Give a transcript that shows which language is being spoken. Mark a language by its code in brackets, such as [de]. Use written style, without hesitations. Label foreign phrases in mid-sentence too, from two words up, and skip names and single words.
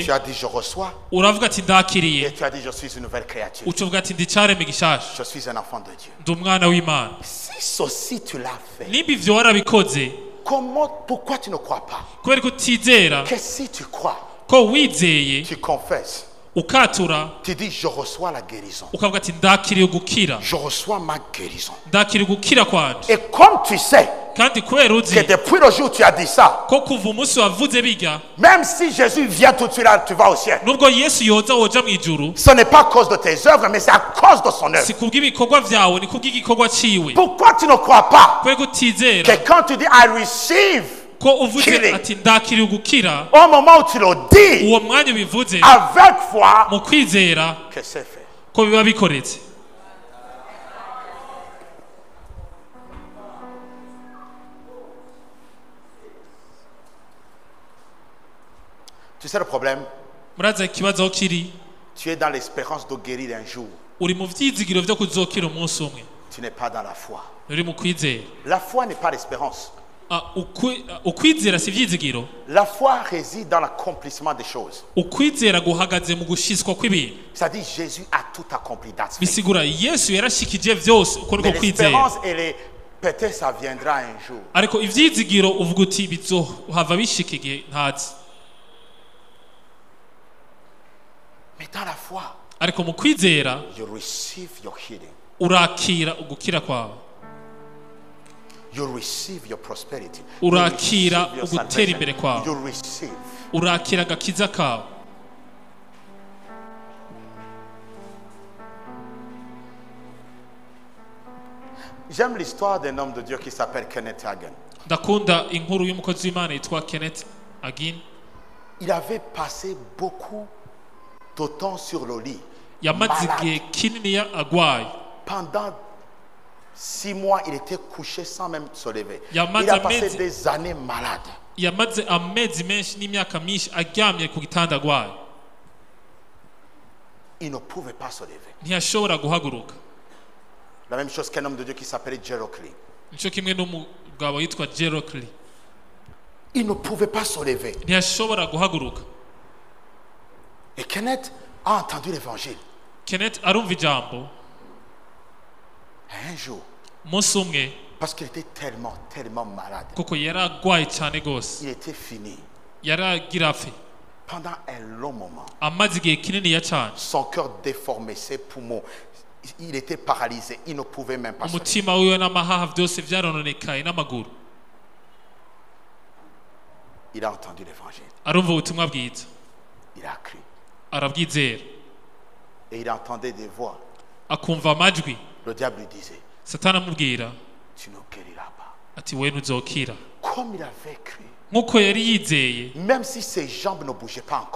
[fr] tu as dit je reçois [rn] uravuga ati [fr] et [rn] ndakiriye. [fr] tu as dit je suis une nouvelle créature. [rn] Ucuvuga ati ndi caremwe gishasha. [fr] Je suis un enfant de Dieu. [rn] Ndi umwana w'Imana. [fr] Si ceci tu l'as fait, [rn] Nimba ivyo warabikoze, [fr] pourquoi tu ne crois pas? [rn] kubera ko utizera, [fr] Que si tu crois, [rn] ko wizeye [fr] tu confesses, [rn] ukatura [fr] tu dis je reçois la guérison. [rn] ukavuga ati ndakiriye gukira [fr] Je reçois ma guérison. [rn] ndakiriye gukira kwanje [fr] Et comme tu sais [rn] kandi kubera [fr] que [rn] uzi [fr] depuis le jour où tu as dit ça, [rn] ko kuva umunsi wavuze bijya [fr] même si Jésus vient tout de suite là, tu vas au ciel. [rn] nubwo yesu yoza woja mu ijuru [fr] Ce n'est pas à cause de tes œuvres, mais c'est à cause de son œuvre. [rn] si kubw'ibikorwa vyawe ni kubw'igikorwa ciwe [fr] Pourquoi tu ne crois pas [rn] kubera utizera [fr] que quand tu dis [en] I receive, [rn] ko uvuze [en] Healing. [rn] ati ndakiriye gukira [fr] au moment où tu le dis, [rn] uwo mwanya ubivuze [fr] avec foi, [rn] mu kwizera [fr] que c'est fait. [rn] ko biba bikoretse [fr] Tu sais le problème? [rn] muraza ikibazo aho kiri [fr] Tu es dans l'espérance de guérir un jour. [rn] uri mu vyizigiro vyo kuzokira umunsi umwe [fr] Tu n'es pas dans la foi. [rn] uri mu kwizera [fr] La foi n'est pas l'espérance. [rn] ukwizera si ivyizigiro [fr] La foi réside dans l'accomplissement des choses. [rn] ukwizera guhagaze mu gushitswa kw'ibintu [fr] C'est-à-dire Jésus a tout accompli. [en] That's faith. [rn] bisigura yesu yarashikije vyose uko niko [fr] Mais [rn] kwizera [fr] l'espérance, elle est peut-être ça viendra un jour. [rn] ariko ivyizigiro uvuga uti bizohava bishika igihe ntazi [fr] Mais dans la foi, [rn] ariko mu kwizera [en] you receive your healing. [rn] urakira ugukira kwawe [en] You receive your prosperity. You [rn] urakira [en] receive your [rn] ugutera [en] salvation. [rn] imbere kwawe [en] You receive. [rn] urakira agakiza kawe [fr] J'aime l'histoire d'un homme de Dieu qui s'appelle Kenneth Hagin. [rn] ndakunda inkuru y'umukozi w'imana yitwa Kenneth Hagin [fr] Il avait passé beaucoup de temps sur le lit. [rn] yamaze [fr] Malade. [rn] igihe kinini agwaye [fr] Pendant 6 mois, il était couché sans même se lever. Il y a Il a Mazamedi. passé des années malade. [rn] yamaze amezi menshi n'imyaka myinshi aryamye ku gitanda agwaye [fr] Il ne pouvait pas se lever. [rn] ntiyashobora guhaguruka [fr] La même chose qu'un homme de Dieu qui s'appelait Jerocli. [rn] nico kimwe n'umugabo yitwa Jerocli [fr] Il ne pouvait pas se lever. [rn] ntiyashobora guhaguruka [fr] Et Kenneth a entendu l'évangile. [rn] Kenneth arumva ijambo [fr] Un jour, [rn] umunsi umwe [fr] parce qu'il était tellement, tellement malade. [rn] kuko yari agwaye cyane gose [fr] Il était fini. [rn] yari agira apfe [fr] Pendant un long moment, [rn] amaze igihe kininiya cyane [fr] son cœur déformé, ses poumons, il était paralysé. Il ne pouvait même pas se lever. [rn] umutima wiwe n'amahaha byose byarononekaye n'amaguru [fr] Il a entendu l'évangile. [rn] arumva ubutumwa bwiza [fr] Il a cru. [rn] arabwizera [fr] Et il entendait des voix. [rn] akumva amajwi [fr] Le diable lui disait, [rn] satani amubwira [fr] tu ne guériras pas. [rn] ati we ntuzokira [fr] Comme il avait cru. [rn] nk'uko yari yizeye [fr] Même si ses jambes ne bougeaient pas encore.